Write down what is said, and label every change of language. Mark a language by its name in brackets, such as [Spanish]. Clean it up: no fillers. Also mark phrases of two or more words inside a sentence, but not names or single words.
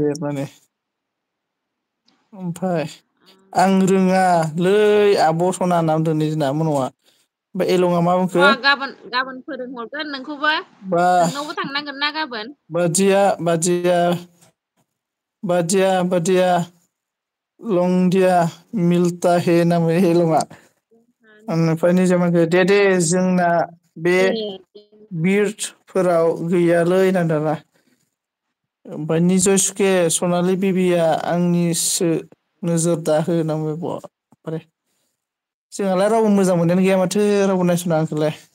[Bodo] मिनिबाय माने ओमफ्राय आं रोङालै आब' सना होनना बुंदों जोंना मन'आ ओमफ्राय एलंआ मा बुंखो र' गाबोन फोरोंहरगोन नोंखौबो बा नोंनावबो थांनांगोन ना गाबोन बादिया लंदिया [Hindi] मिलता है [Bodo] नाम एलंआ ओमफ्राय निजा दे जोंना बे बिरफोराव गैयालै होनना दाना ओमफ्राय निजय सुके सनालि बिबिया आंनिसो नोजोर दा हो होनना बुंबाय जोंहालाय रावबो मोजां मोननायानो गैया माथो रावबो नायस'ना आंखौलाय